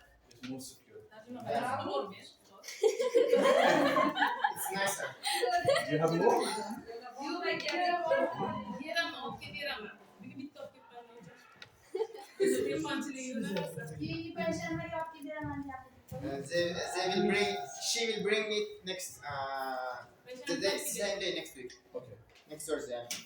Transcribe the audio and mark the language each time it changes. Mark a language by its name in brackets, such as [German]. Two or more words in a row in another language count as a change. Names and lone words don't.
[English] It's more secure. It's nicer. Do you have more? [Uzbek] Yo'q, beraman, olib beraman. Bugun bitta olib ketdim. Keyingi payshanbaga olib beraman deyapti. [English] She will bring it next the day, same day next week. Okay. Next Thursday.